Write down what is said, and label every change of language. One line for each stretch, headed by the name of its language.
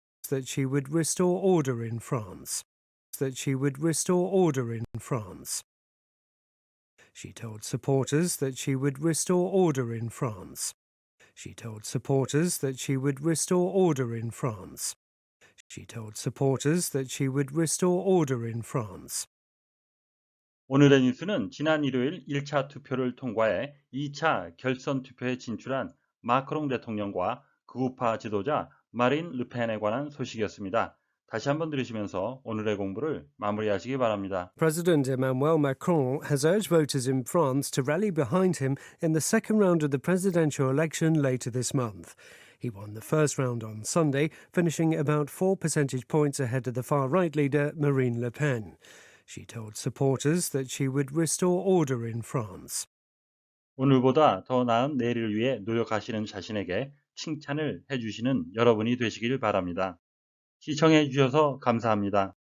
English: That she would restore order in France. That she would restore order in France. She told supporters that she would restore order in France. She told supporters that she would restore order in France. She told supporters that she would restore order in France.
Korean: 오늘의 뉴스는 지난 일요일 1차 투표를 통과해 2차 결선 투표에 진출한 마크롱 대통령과 극우파 지도자 마린 르펜에 관한 소식이었습니다. 다시 한번 들으시면서 오늘의 공부를 마무리하시기 바랍니다.
English: President Emmanuel Macron has urged voters in France to rally behind him in the second round of the presidential election later this month. He won the first round on Sunday, finishing about 4 percentage points ahead of the far-right leader Marine Le Pen. She told supporters that she would restore order in France.
Korean: 오늘보다 더 나은 내일을 위해 노력하시는 자신에게 칭찬을 해주시는 여러분이 되시길 바랍니다. 시청해 주셔서 감사합니다.